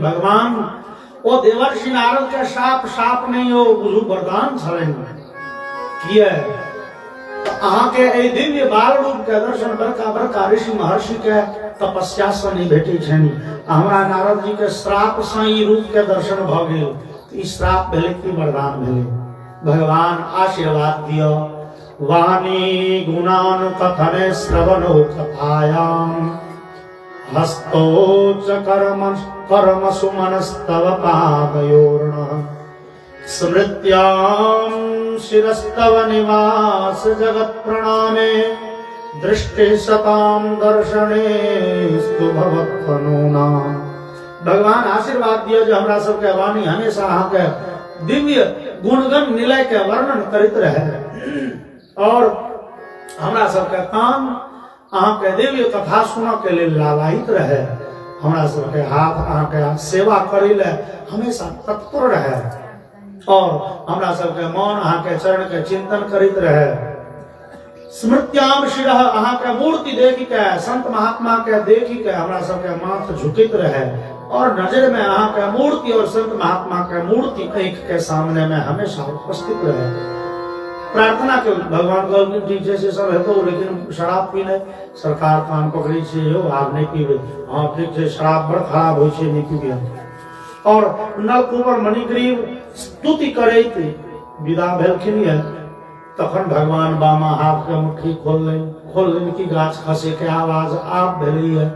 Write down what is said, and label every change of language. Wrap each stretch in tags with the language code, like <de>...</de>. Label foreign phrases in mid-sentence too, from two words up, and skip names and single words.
<mai>भगवान ओ देवर्षि नारद के शाप नहीं हो बुझू वरदान छलनि। किए अहाँ के ए दिव्य बाल रूप के दर्शन बड़का ऋषि महर्षि के तपस्या से नहीं भेटै छनि। हमरा नारद जी के श्राप से ई रूप के दर्शन भ गेल, ई श्राप भेलै कि वरदान भेलै। भगवान आशीर्वाद दियो।</mai> <sa>वाणी गुणान कथने श्रवणो कथायाम हस्तो च कर्म सुमनस्तव पादयोर्न स्मृत्याम शिरस्तव निवास जगत प्रणामे दृष्टि सताम दर्शने स्तु भवत्तनूना।</sa> <mai>भगवान आशीर्वाद दियो जे हमरा सबके वाणी हमेशा अहाँ के दिव्य गुणगण निलय के वर्णन करैत रहे और हमरा सबके कान अहाँ के दिव्य कथा सुनऽ के लेल लालायित रहे। हमरा सबके हाथ अहाँ के सेवा करै ले हमेशा तत्पर रहे और हमरा सबके मन अहाँ के चरण के चिंतन करैत रहे।</mai> <sa>स्मृत्याम शिरः</sa> <mai>अहाँ के मूर्ति देख के संत महात्मा के देख के हमरा सबके माथ झुकैत रहे और नजर में अहाँ के मूर्ति और संत महात्मा के मूर्ति आँख के सामने में हमेशा उपस्थित रहे। प्रार्थना के भगवान कहलखिन ठीक छै से सब हेतौ, लेकिन शराब पीने सरकार कान पकड़ी छै, यौ आब नहीं पीबे। हाँ ठीक छै, शराब बड़ खराब होइ छै, नहीं पीबे। और नलकूबर मणिग्रीव स्तुति करैत विदा भेलखिन है। तखन भगवान बामा हाथ के मुट्ठी खोललनि कि गाछ खसे के आवाज आप भेलै है।</mai>